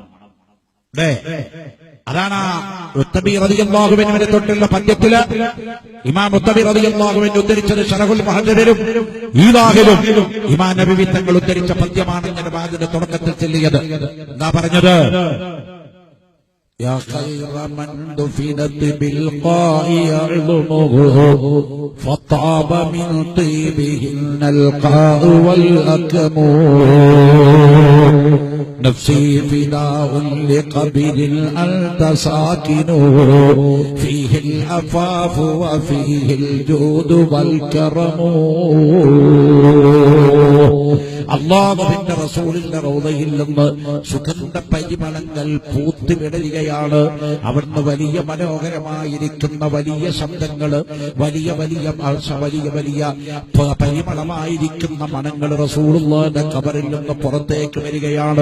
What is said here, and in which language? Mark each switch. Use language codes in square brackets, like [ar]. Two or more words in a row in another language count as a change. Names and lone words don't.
[ml] അതാണ് ഉത്തബി [ar] رضي الله عنه [ml] തൊട്ടുള്ള പദ്യത്തില് ഇമാം മുത്തബി [ar] رضي الله عنه [ml] ഉദ്ധരിച്ചത് ശറഹുൽ മുഹദ്ദിദിലും ഈദാഹിലും ഇമാം നബവി തങ്ങൾ ഉദ്ധരിച്ച പദ്യമാണ് ഞാൻ വാദിന്റെ തുടക്കത്തിൽ ചൊല്ലിയത്. എന്താ പറഞ്ഞത്? [ar] يا خير من دفنت بالقاء يعظمه فطاب من طيبهن القاء والأكم نفسي فداء لقبر أنت ساكن فيه العفاف وفيه الجود والكرم. [ml] അല്ലാഹുവിന്റെ റസൂലിന്റെ റൗദയിൽ നിന്ന് സുഗന്ധ പരിമളങ്ങൾ പൂത്തു വിടരുകയാണ്. അവിടുന്ന് വലിയ മനോഹരമായിരിക്കുന്ന വലിയ ശബ്ദങ്ങള്, വലിയ വലിയ പരിമളമായിരിക്കുന്ന മണങ്ങൾ റസൂലുള്ളാഹിന്റെ ഖബറിൽ നിന്ന് പുറത്തേക്ക് വരികയാണ്.